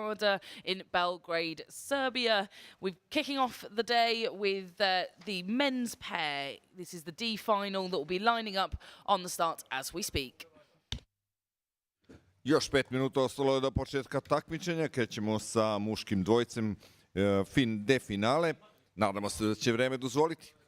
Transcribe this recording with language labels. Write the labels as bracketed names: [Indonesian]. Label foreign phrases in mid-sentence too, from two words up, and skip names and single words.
[English] Florida in Belgrade, Serbia. We're kicking off the day with the men's pair. This is the D final that will be lining up on the start as we speak. [Serbian] Još 5 minuta ostalo je do početka takmičenja. Krećemo sa muškim dvojcem D finale. Nadamo se da će vreme dozvoliti.